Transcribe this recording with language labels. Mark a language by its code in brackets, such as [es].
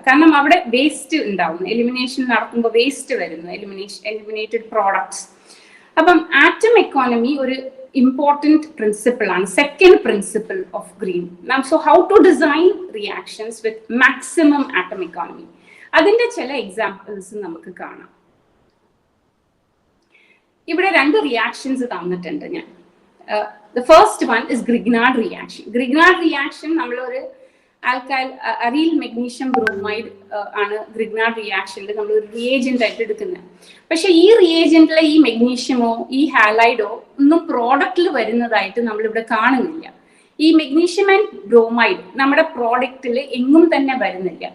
[ml] കാരണം അവിടെ വേസ്റ്റ് ഉണ്ടാവുന്നു, എലിമിനേഷൻ നടക്കുമ്പോൾ വേസ്റ്റ് വരുന്നു, എലിമിനേറ്റഡ് പ്രോഡക്ട്സ്. അപ്പം ആറ്റം എക്കോണമി ഒരു [en] important principle and second principle of green. Now, so how to design reactions with maximum atom economy? [ml] അതിന്റെ ചില എക്സാമ്പിൾസ് നമുക്ക് കാണാം. ഇവിടെ രണ്ട് റിയാക്ഷൻസ് തന്നിട്ടുണ്ട് ഞാൻ. [en] The first one is Grignard reaction. [ml] Grignard reaction നമ്മളൊരു ആൽക്കൈൽ അരീൽ മെഗ്നീഷ്യം ബ്രോമൈഡ് ആണ് ഗ്രിഗ്നാർഡ് റിയാക്ഷനിൽ നമ്മൾ ഒരു റിയേജന്റ് ആയിട്ട് എടുക്കുന്നത്. പക്ഷെ ഈ റിയേജന്റിലെ ഈ മെഗ്നീഷ്യമോ ഈ ഹാലൈഡോ ഒന്നും പ്രോഡക്റ്റിൽ വരുന്നതായിട്ട് നമ്മളിവിടെ കാണുന്നില്ല. ഈ മെഗ്നീഷ്യം ആൻഡ് ബ്രോമൈഡ് നമ്മുടെ പ്രോഡക്റ്റിൽ എങ്ങും തന്നെ വരുന്നില്ല.